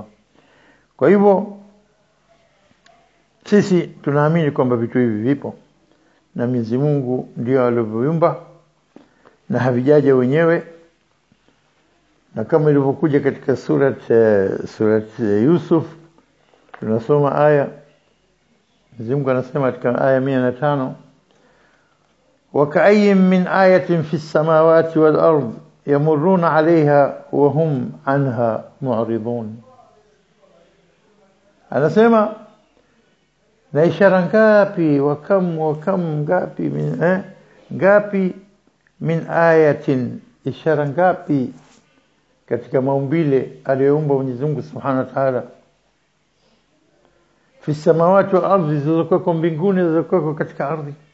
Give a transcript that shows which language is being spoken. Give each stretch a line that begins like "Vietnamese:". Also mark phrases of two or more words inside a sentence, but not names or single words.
Swahili: Kwa hivyo sisi tunaamini kwamba vitu hivi vipo na Mwenyezi Mungu ndio alivyoumba na havijaja wenyewe. Na kama ilivyokuja katika surat Yusuf, tunasoma aya, Mwenyezi Mungu anasema katika aya 105,
Arabic: وكأي من آية في السماوات والأرض يمرون عليها وهم عنها معرضون.
Swahili: anasema na ishara ngapi, wakam ngapi
Arabic: من آية,
Swahili: ishara ngapi katika maumbile aliyoumba Mwenyezi Mungu
Arabic: سبحانه وتعالى, في السماوات والأرض,
Swahili: zilizokuwa mbinguni zilizokuwa katika ardhi.